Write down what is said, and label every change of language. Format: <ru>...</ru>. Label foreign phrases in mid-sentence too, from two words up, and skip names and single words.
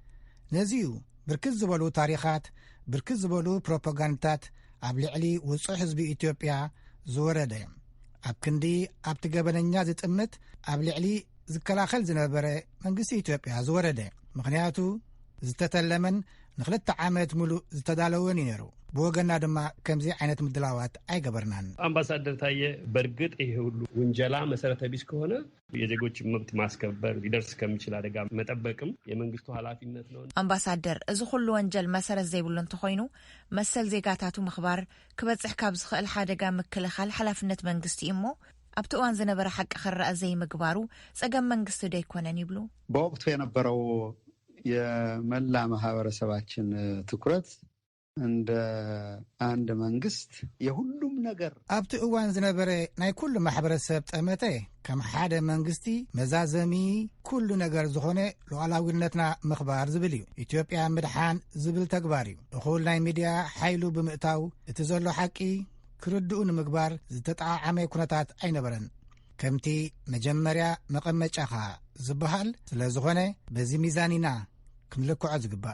<ti>ነዚዩ ብርክት ዝበሉ ታሪኻት ብርክት ዝበሉ ፕሮፓጋንዳታት ኣብ ልዕሊ ውፁእ ህዝቢ ኢትዮጵያ ዝወረደ ኣብ ክንዲ ኣብቲ ገበነኛ ዝጥምት ኣብ ልዕሊ ዝከላኸል ዝነበረ መንግስቲ ኢትዮጵያ ዝወረደ ምክንያቱ ዝተተለመን ንክልተ ዓመት ሙሉእ ዝተዳለወን እዩ ነይሩ። ብወገና ድማ ከምዚ ዓይነት ምድላዋት አይገበርናን።</ti> <am>አምባሳደር ታዬ በእርግጥ ይሄ ሁሉ ውንጀላ መሰረተ ቢስ ከሆነ የዜጎችን መብት ማስከበር ሊደርስ ከሚችል አደጋ መጠበቅም የመንግስቱ ኃላፊነት ነው።</am> <ti>አምባሳደር እዚ ሁሉ ወንጀል መሰረት ዘይብሉ እንትኾይኑ መሰል ዜጋታቱ ምኽባር ክበጽሕ ካብ ዝኽእል ሓደጋ ምክልኻል ኃላፊነት መንግስቲ እሞ ኣብቲ እዋን ዝነበረ ሓቂ ክረአ ዘይምግባሩ ጸገም መንግስቲ ደይኮነን ይብሉ።</ti> <am>በወቅቱ የነበረው የመላ ማህበረሰባችን ትኩረት እንደ አንድ መንግስት የሁሉም ነገር</am> <ti>ኣብቲ እዋን ዝነበረ ናይ ኩሉ ማሕበረሰብ ጠመተ ከም ሓደ መንግስቲ መዛዘሚ ኩሉ ነገር ዝኾነ ሉዓላዊነትና ምኽባር ዝብል እዩ። ኢትዮጵያ ምድሓን ዝብል ተግባር እዩ። እኹል ናይ ሚድያ ሓይሉ ብምእታው እቲ ዘሎ ሓቂ ክርድኡ ንምግባር ዝተጣዓመ ኩነታት ኣይነበረን። ከምቲ መጀመርያ መቐመጫኻ ዝበሃል ስለ ዝኾነ በዚ ሚዛኒና ክንልክዖ ዝግባእ</ti>